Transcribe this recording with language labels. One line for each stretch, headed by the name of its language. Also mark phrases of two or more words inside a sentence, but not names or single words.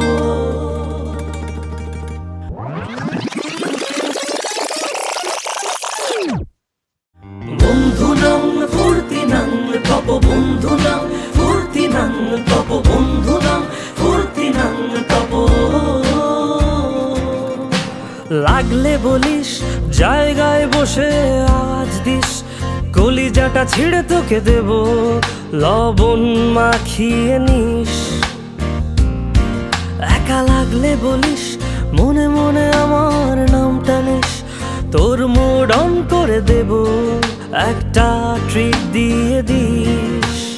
Bodo: বন্ধুনাং ফুর্তিনাং তপ বন্ধুনাং ফুর্তিনাং তপ বন্ধুনাং ফুর্তিনাং তপ।
Bangla: লাগলে বলিস জায়গায় বসে আওয়াজ দিস, কলিজাটা ছিঁড়ে তোকে দেব লবণ মাখিয়ে নিস। একা লাগলে বলিস মনে মনে আমার নামটা নিস, তোর
English: mood on
Bangla: করে দেব একটা ট্রিট দিয়ে দিস।